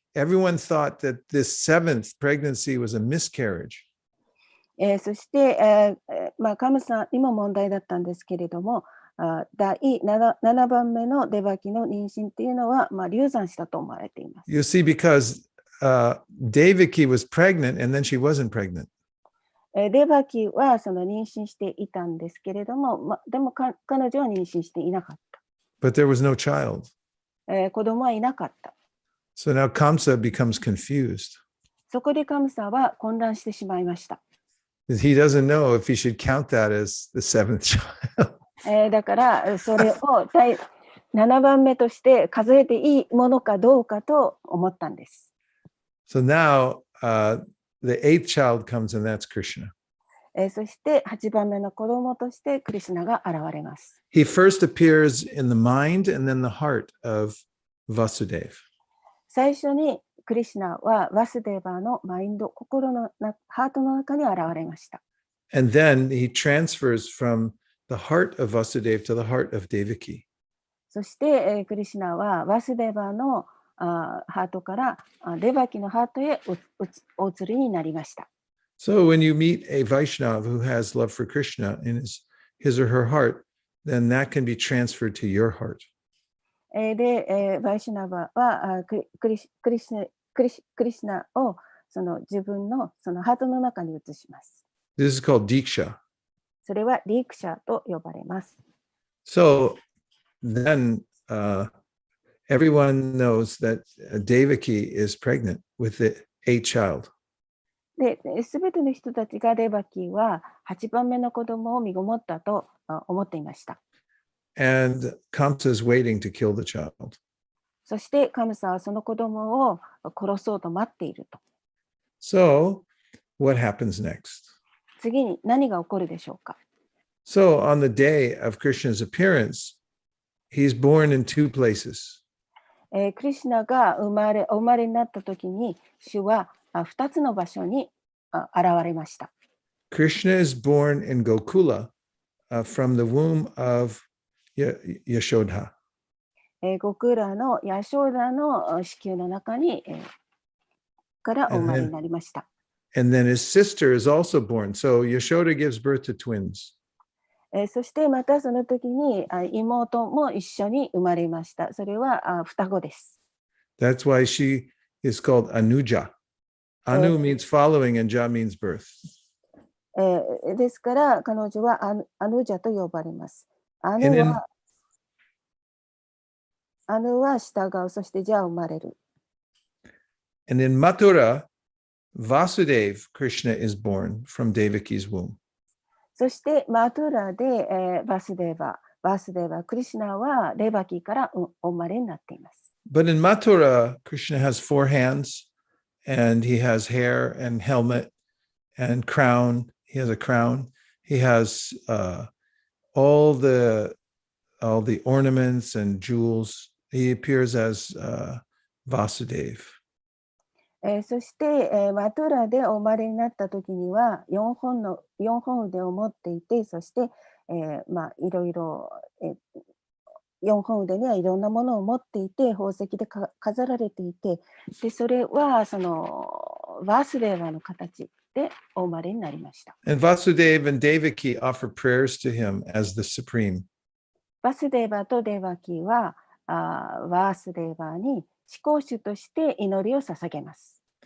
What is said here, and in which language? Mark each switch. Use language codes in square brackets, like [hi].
[en] Everyone thought that this seventh pregnancy was a miscarriage. [ja] そして、カムサにも問題だったんですけれども、第 7番目のデバキの妊娠っていうのは、流産したと思われています。 [en] You see, because Devaki was pregnant and then she wasn't pregnant. [ja] デバキはその妊娠していたんですけれども、でも彼女は妊娠していなかった。 [en] But there was no child. [ja] 子供はいなかった。 [en] So now Kamsa becomes confused. [ja] そこでカムサは混乱してしまいました。 [en] He doesn't know if he should count that as the seventh child. [ja] だからそれを第7番目として数えていいものかどうかと思ったんです。 [en] So now the eighth child comes and that's Krishna. [ja] そして8番目の子供としてクリシュナが現れます。 [en] He first appears in the mind and then the heart of Vasudev. [ja] 最初にクリシュナはワスデーバーのマインド、ハートの中に現れました。 [en] And then he transfers from the heart of Vasudev to the heart of Devaki. [ja] そして、クリシュナはワスデーバーのハートからデバキのハートへお移りになりました。 [en] So when you meet a Vaishnava who has love for Krishna in his or her heart, then that can be transferred to your heart. [ja] で、バイシュナバはクリシュナをその自分のそのハートの中に移します。 [en] This is called Diksha. [ja] それはディークシャと呼ばれます。 [en] So then everyone knows that Devaki is pregnant with the eighth child. [ja] で、すべての人たちがデバキは8番目の子供を身ごもったと思っていました。 [en] And Kamsa is waiting to kill the child. [ja] そしてカムサはその子供を殺そうと待っていると。 [en] So what happens next? [ja] 次に何が起こるでしょうか。 [en] So on the day of Krishna's appearance, he's born in two places. [ja] クリシュナがお生まれになった時に、主は2つの場所に現れました。 [en] Krishna is born in Gokula from the womb of Yashoda. [ja] ゴクラのヤショーダの子宮の中にからお生まれになりました。 [en] And then his sister is also born. So Yashoda gives birth to twins. [ja] そしてまたその時に妹も一緒に生まれました。それは双子です。 [en] That's why she is called Anuja. Anu means following and Ja means birth. [ja] ですから彼女はアヌジャと呼ばれます。アヌ [en] And in, [ja] は従う、そしてじゃあ生まれる。 [en] and in Mathura, Vasudev Krishna is born from Devaki's womb. [ja] そしてマトゥラで、バスデーバ、クリシュナはレバキからお生まれになっています。 [en] But in Mathura, Krishna has 4 hands and he has hair and helmet and crown. He has a crown. He has all the ornaments and jewels. He appears as Vasudev. [ja] そして、マトゥラでお生まれになった時には4本腕を持っていて、そして、いろいろ、4本腕にはいろんなものを持っていて、宝石で飾られていて、でそれはそのバスデーバの形でお生まれになりました。 [en] And Vasudev and Devaki offer prayers to him as the supreme. [ja] バスデーバとデバキはバスデーバに至高主として祈りを捧げます。